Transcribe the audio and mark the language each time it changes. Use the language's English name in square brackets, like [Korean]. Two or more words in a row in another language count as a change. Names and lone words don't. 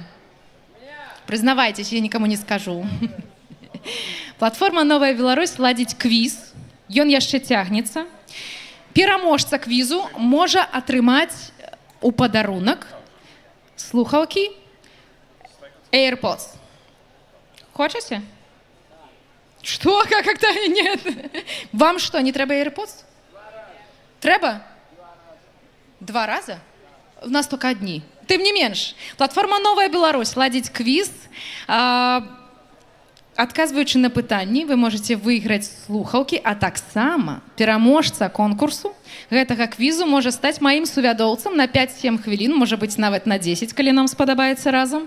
[Belarusian] Прызнавайцеся, я нікому не скажу. Платформа «Новая Беларусь» ладзіць квіз, ён яшчэ цягнецца. Пераможца квізу можа атрымаць у падарунак слухаўкі AirPods. Хочаце? [Russian] Что? Как-то нет. Вам что, не трэба AirPods? [Belarusian] Трэба? 2 раза? [Russian] У нас только одни. [Belarusian] Тым не менш, платформа «Новая Беларусь» ладзіць квіз. Адказваючы на пытанні, вы можете выйграць слухаўкі, а таксама пераможца конкурсу гэтага квізу можа стаць маім сувядоўцам на 5-7 хвілін, можа быць нават на 10, калі нам спадабаецца разам.